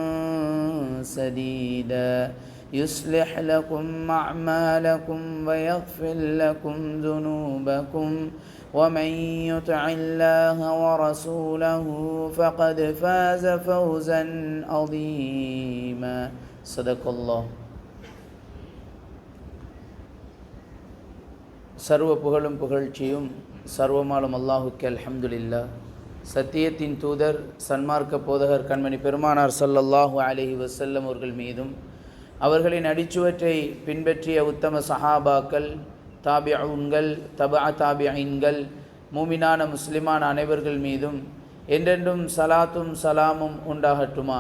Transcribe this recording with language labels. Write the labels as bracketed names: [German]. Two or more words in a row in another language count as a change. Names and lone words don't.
[Arabic] سديدا يصلح لكم أعمالكم ويغفر لكم ذنوبكم ومن يطع الله ورسوله فقد فاز فوزا عظيما صدق الله. [Tamil] சர்வ புகழும் புகழ்ச்சியும் சர்வமாலும் அல்லாஹுக்கு அல்ஹம்துலில்லாஹ். சத்தியத்தின் தூதர் சன்மார்க்க போதகர் கண்மணி பெருமானார் [Arabic] صلى الله عليه وسلم [Tamil] அவர்கள் மீதும் அவர்களின் அடிச்சுவற்றை பின்பற்றிய உத்தம சஹாபாக்கள், தாபிஊன்கள், தபா தாபிஈன்கள், மூமினான முஸ்லிமான அனைவர்கள் மீதும் என்றென்றும் சலாத்தும் சலாமும் உண்டாகட்டுமாக.